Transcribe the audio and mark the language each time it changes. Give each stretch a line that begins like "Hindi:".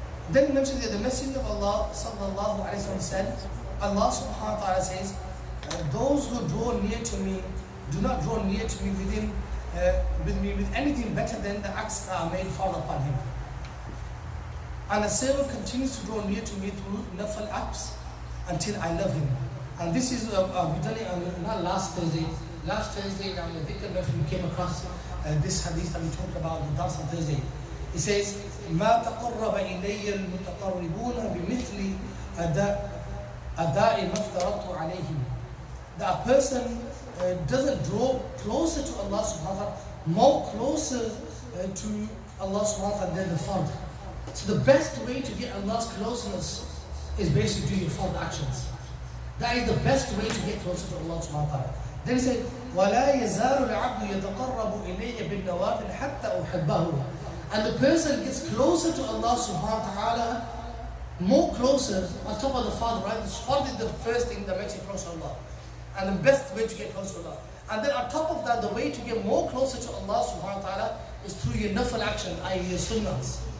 English: Then he mentions that the Messenger of Allah sallallahu alaihi wasallam said, Allah subhanahu wa ta'ala says, those who draw near to me, do not draw near to me with anything better than the acts that are made fard upon him. And the servant continues to draw near to me through nafal acts until I love him. And this is, we've done it not last Thursday. Last Thursday, now the dhikr we came across this hadith that we talked about the dance on Thursday. It says,
Arabic: مَا تَقَرَّبَ إِلَيَّ الْمُتَقَرِّبُونَ بِمِثْلِ أَدَاءِ مَا افْتَرَضْتُ عَلَيْهِمْ.
English: That a person doesn't draw closer to Allah subhanahu wa ta'ala, more closer to Allah subhanahu wa ta'ala than the fard. So the best way to get Allah's closeness is basically doing your fard actions. That is the best way to get closer to Allah subhanahu wa ta'ala. Then he said,
Arabic: وَلَا يَزَالُ الْعَبْدُ يَتَقَرَّبُ إِلَيَّ بِالنَّوَافِلِ حَتَّى أُحِبَّهُ.
English: And the person gets closer to Allah subhanahu wa ta'ala, more closer on top of the fard, right? The fard is the first thing that makes you close to Allah. And the best way to get close to Allah. And then on top of that, the way to get more closer to Allah subhanahu wa ta'ala is through your nafal action, i.e. your sunnahs.